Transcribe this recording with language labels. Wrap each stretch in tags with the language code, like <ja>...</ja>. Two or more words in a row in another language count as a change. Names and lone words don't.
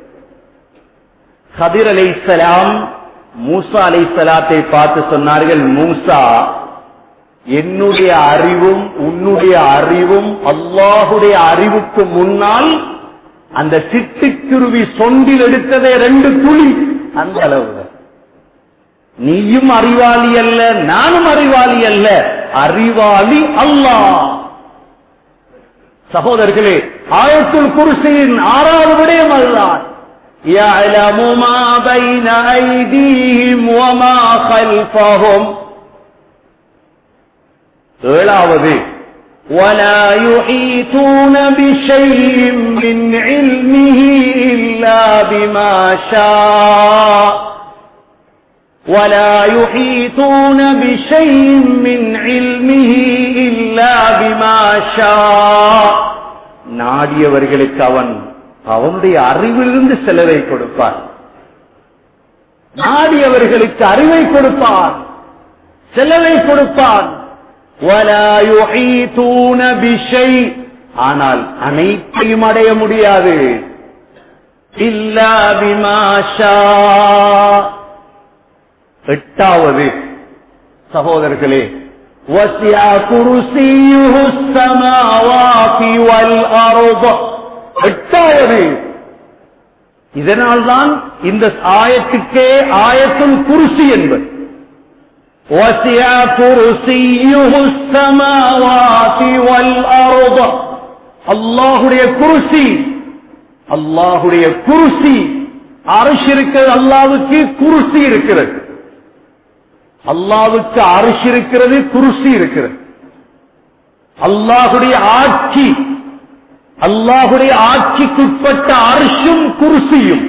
<ta>ஹதிர் அலைஹிஸ்ஸலாம் மூசா அலைஹிஸ்ஸலாத்தை பார்த்து சொன்னார்கள், மூசா, என்னுடைய அறிவும் உன்னுடைய அறிவும் அல்லாஹுடைய அறிவுக்கு முன்னால் அந்த சிட்டுக்குருவி சொண்டில் எடுத்ததே 2 துளி, அந்த அளவு. நீயும் அறிவாளி அல்ல, நானும் அறிவாளி அல்ல, அறிவாளி அல்லாஹ். சகோதரர்களே, ஆயத்துல் குர்சியின் 6வது விடயம் அதுதான்.</ta> <ar>يَعْلَمُ مَا بَيْنَ أَيْدِيهِمْ وَمَا خَلْفَهُمْ. 7வது وَلَا يُحِيطُونَ بِشَيْءٍ مِّنْ عِلْمِهِ إِلَّا بِمَا شَاءَ. وَلَا يُحِيطُونَ بِشَيْءٍ مِّنْ عِلْمِهِ إِلَّا بِمَا شَاءَ.</ar> <ta>நாடியவர்களுக்கு அவனுடைய அறிவிலிருந்து செலவை கொடுப்பார். நாடியவர்களுக்கு அறிவை கொடுப்பார், செலவை கொடுப்பார்.</ta> <ar>وَلَا يُحِيطُونَ بِشَيْءٍ.</ar> <ta>ஆனால் அனைத்தையும் அடைய முடியாது.</ta> <ar>إِلَّا بِمَا شَاءَ.</ar> <ta>8வது சகோதரர்களே,</ta> <ar>وَسِعَ كُرْسِيُّهُ السَّمَاوَاتِ وَالْأَرْضَ.</ar> <ta>8வது. இதனால்தான் இந்த ஆயத்துக்கே ஆயத்துல் குர்சி என்பது.</ta> <ar>وَسِعَ كُرْسِيُّهُ السَّمَاوَاتِ وَالْأَرْضَ.</ar> <ta>அல்லாஹ்வுடைய குர்சி, அல்லாஹ்வுடைய குர்சி, அர்ஷ் இருக்கிறது, அல்லாஹ்வுக்கு குர்சி இருக்கிறது. அல்லாஹ்வுக்கு அர்ஷ் இருக்கிறது, குர்சி இருக்கிறது. அல்லாஹ்வுடைய ஆட்சி, அல்லாஹுடைய ஆட்சிக்குட்பட்ட அர்ஷும் குர்சியும்.</ta>